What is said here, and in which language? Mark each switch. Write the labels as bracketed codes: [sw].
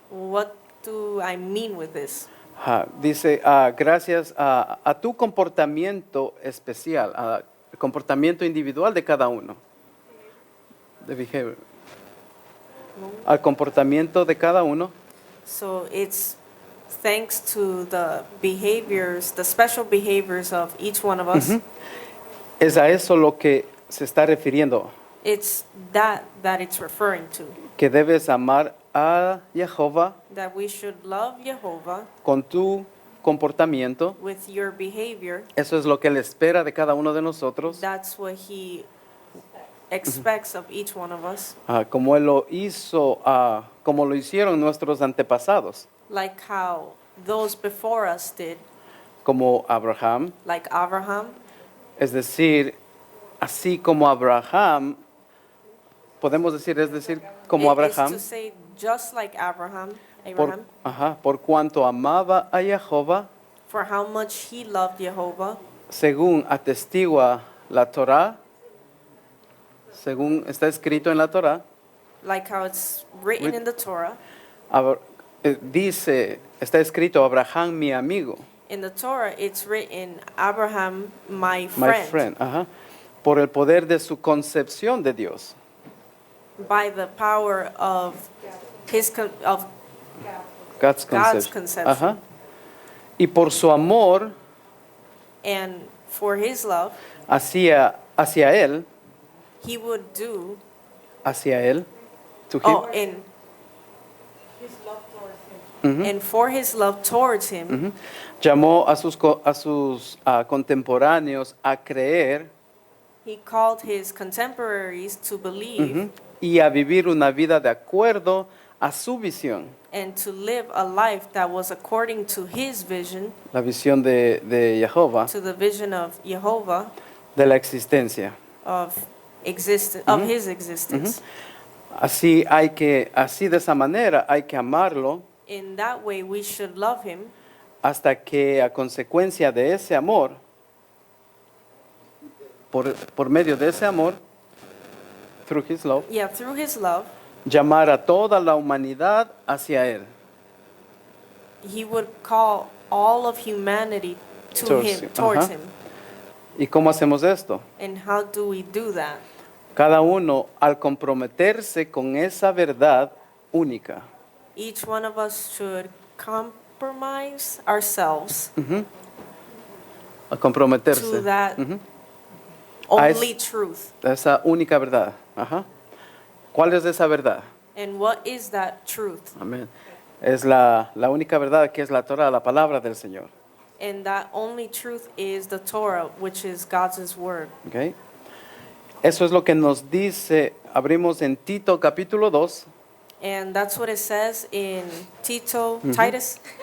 [en] what do I mean with this? [es] Ajá, dice, gracias a tu comportamiento especial, al comportamiento individual de cada uno. [en] The behavior. [es] Al comportamiento de cada uno. [en] So it's thanks to the behaviors, the special behaviors of each one of us. [es] Es a eso lo que se está refiriendo, [en] It's that it's referring to. [es] que debes amar a Jehová [en] That we should love Jehovah [es] con tu comportamiento. [en] with your behavior. [es] Eso es lo que Él espera de cada uno de nosotros. [en] That's what he expects of each one of us. [es] Como Él lo hizo, como lo hicieron nuestros antepasados, [en] Like how those before us did, [es] como Abraham. [en] like Abraham. [es] Es decir, así como Abraham, podemos decir, es decir, como [en] It is Abraham, to say just like Abraham, [es] por cuanto amaba a Jehová, [en] for how much he loved Jehovah, [es] según atestigua la Torá, según está escrito en la Torá, [en] like how it's written in the Torah. [es] dice, está escrito Abraham mi amigo, [en] In the Torah, it's written Abraham, my my friend, friend, [es] por el poder de su concepción de Dios. [en] by the power of of God's God's conception. conception. [es] Y por su amor [en] And for his love, [es] hacia Él, [en] he would do, [es] hacia Él, [en] to him. And for his love towards him, [es] Llamó a sus contemporáneos a creer [en] he called his contemporaries to believe [es] y a vivir una vida de acuerdo a su visión, [en] and to live a life that was according to his vision, [es] la visión de Jehová, [en] to the vision of Jehovah, [es] de la existencia. [en] of his existence. [es] Así de esa manera hay que amarlo [en] In that way, we should love him [es] hasta que a consecuencia de ese amor, por medio de ese amor, [en] through his love, through his love, [es] llamar a toda la humanidad hacia Él. [en] he would call all of humanity towards him. [es] ¿Y cómo hacemos esto? [en] And how do we do that? [es] Cada uno al comprometerse con esa verdad única. [en] Each one of us should compromise ourselves [es] A comprometerse. [en] to that [es] A [en] only truth. [es] esa única verdad. ¿Cuál es esa verdad? [en] And what is that truth? [es] Amén. Es la única verdad que es la Torah, la palabra del Señor. [en] And that only truth is the Torah, which is God's word. [es] ¿Ok? Eso es lo que nos dice, abrimos en Tito capítulo 2. [en] And that's what it says in Titus.